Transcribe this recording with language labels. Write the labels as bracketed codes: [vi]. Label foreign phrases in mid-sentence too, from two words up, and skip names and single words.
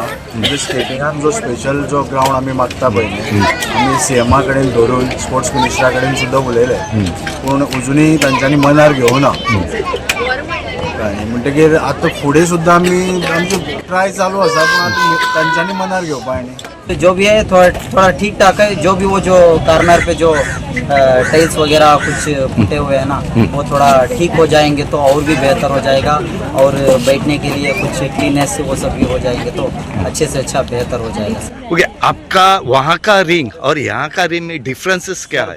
[kok] म्हणजे स्केटिंगाक जो स्पेशल जो ग्राउंड आमी मागता पळय न्ही, आमी सीएमा कडेन धरून [en] sports ministra [kok] कडेन सुद्दां उलयले, पूण अजुनूय तांच्यांनी मनार घेवना। म्हणटकीर आतां फुडें सुद्दां आमचो ट्राय चालू आसा, पूण आतां तांच्यांनी मनार घेवपाक न्ही। [hi] जो भी है थोड़ा ठीक ठाक है। जो भी वो जो कॉर्नर पे जो टाइल्स वगैरह कुछ फूटे हुए हैं ना, वो थोड़ा ठीक हो जाएंगे तो और भी बेहतर हो जाएगा। और बैठने के लिए कुछ क्लीनेस वो सब भी हो जाएंगे तो अच्छे से अच्छा बेहतर हो जाएगा। ओके, आपका वहाँ का रिंग और यहाँ का रिंग में डिफरेंसेस क्या है?